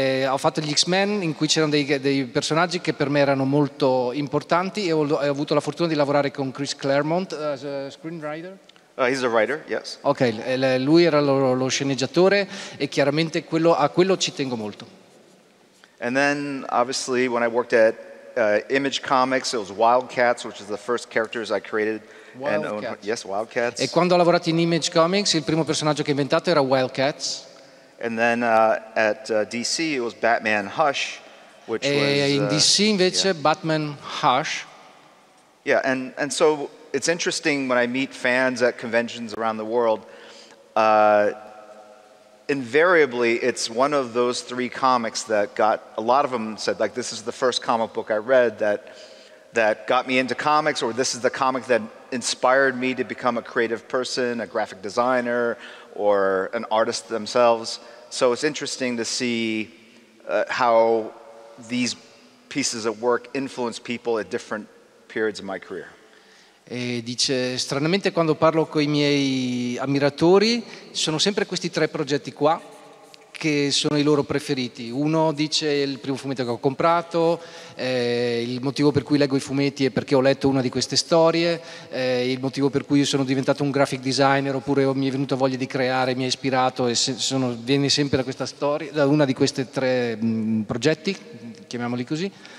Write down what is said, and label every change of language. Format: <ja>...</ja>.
<it>Ho fatto gli X-Men in cui c'erano dei personaggi che per me erano molto importanti e ho avuto la fortuna di lavorare con Chris Claremont</it> <en>as a screenwriter. He's a writer, yes.</en> <it>Ok, lui era lo sceneggiatore e chiaramente a quello ci tengo molto.</it> <en>And then obviously when I worked at Image Comics, it was Wildcats, which is the first characters I created. Yes, Wildcats.</en> <it>E quando ho lavorato in Image Comics il primo personaggio che ho inventato era Wildcats.</it> <en>And then at DC, it was Batman Hush, which was...</en> <it>in DC invece Batman Hush.</it> <en>Yeah, and so it's interesting when I meet fans at conventions around the world, invariably it's one of those three comics that a lot of them said, like, this is the first comic book I read that got me into comics, or this is the comic that inspired me to become a creative person, a graphic designer, or an artist themselves. So it's interesting to see how these pieces of work influence people at different periods of my career.</en> <it>E dice, stranamente quando parlo con i miei ammiratori sono sempre questi tre progetti qua che sono i loro preferiti. Uno dice il primo fumetto che ho comprato, il motivo per cui leggo i fumetti è perché ho letto una di queste storie, il motivo per cui sono diventato un graphic designer, oppure mi è venuta voglia di creare, mi ha ispirato, e viene sempre da questa storia, da una di queste tre progetti, chiamiamoli così.</it>